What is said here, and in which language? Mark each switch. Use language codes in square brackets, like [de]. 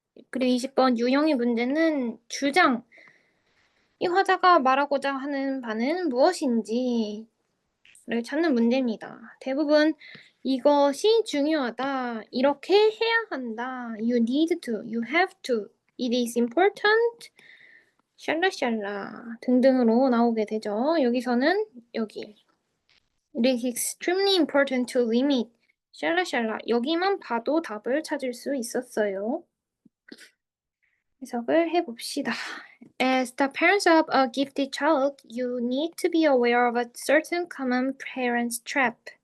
[ko] 그리고 20번 유형의 문제는 주장. 이 화자가 말하고자 하는 바는 무엇인지를 찾는 문제입니다. 대부분 이것이 중요하다. 이렇게 해야 한다. [en] You need to. You have to. It is important. [ko] 샬라샬라 등등으로 나오게 되죠. 여기서는 여기 [en] It is extremely important to limit. [ko] 샬라샬라 여기만 봐도 답을 찾을 수 있었어요. 해석을 해봅시다. [en] As the parents of a gifted child, you need to be aware of a certain common parents trap.